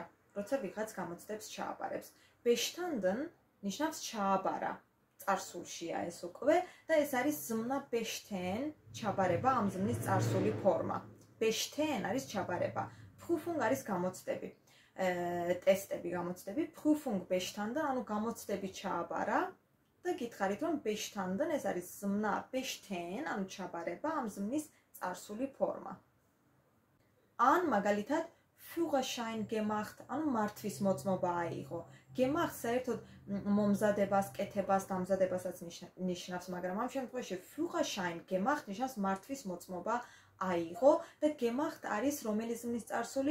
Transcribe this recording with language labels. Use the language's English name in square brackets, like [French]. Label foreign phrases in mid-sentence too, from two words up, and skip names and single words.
[Georgian] როცა ვიღაც გამოცდებს ჩააბარებს. Bestanden ნიშნავს ჩააბარა. წარსულშია ეს უკვე და ეს არის ზმნა bestehen, ჩაბარება, ამ ზმნის წარსული ფორმა. Bestehen არის ჩაბარება. Prüfung არის გამოცდები. ტესტები, გამოცდები. [German] Prüfung bestanden, [Georgian] ანუ გამოცდები ჩააბარა და გითხარით რომ bestanden ეს არის ზმნა bestehen, ანუ ჩაბარება, ამ ზმნის წარსული ფორმა. ან მაგალითად [German] Führerschein gemacht, [Georgian] ანუ მართვის მოწმობა აიღო. Gemacht საერთოდ მომზადებას, კეთებას, დამზადებასაც ნიშნავს, მაგრამ ამ შემთხვევაში [German] Führerschein gemacht [Georgian] ნიშნავს მართვის მოწმობა აიღო და gemacht არის რომელი ზმნის წარსული?